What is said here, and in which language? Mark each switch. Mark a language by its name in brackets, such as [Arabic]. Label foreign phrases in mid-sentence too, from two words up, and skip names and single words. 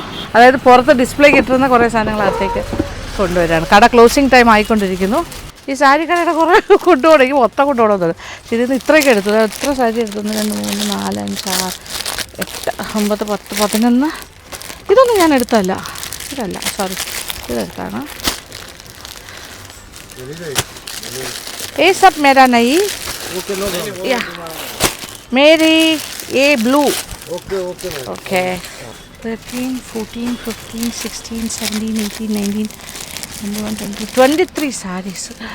[Malayalam] അതായത് പുറത്ത് ഡിസ്പ്ലേ കിട്ടുന്ന കുറേ സാധനങ്ങൾ അകത്തേക്ക് കൊണ്ടുവരാണ്. കട [English] closing time [Malayalam] ആയിക്കൊണ്ടിരിക്കുന്നു. ഈ സാരി കടയുടെ കുറേ കൊണ്ടുപോകണമെങ്കിൽ മൊത്തം കൊണ്ടുപോകണമെന്നത്. ഇതിന്ന് ഇത്രയൊക്കെ എടുത്തു. എത്ര സാരി എടുത്തു? 1 2 3 4 5 6 8 9 10 11. ഇതൊന്നും ഞാൻ എടുത്തല്ല. ഇതല്ല, സോറി, ഇതെടുത്താണ്. [Hindi] ये सब मेरा नहीं, या मेरी ये ब्लू. ओके 13 14 15 16 17 18 19 21 22 23 സാരീസ്.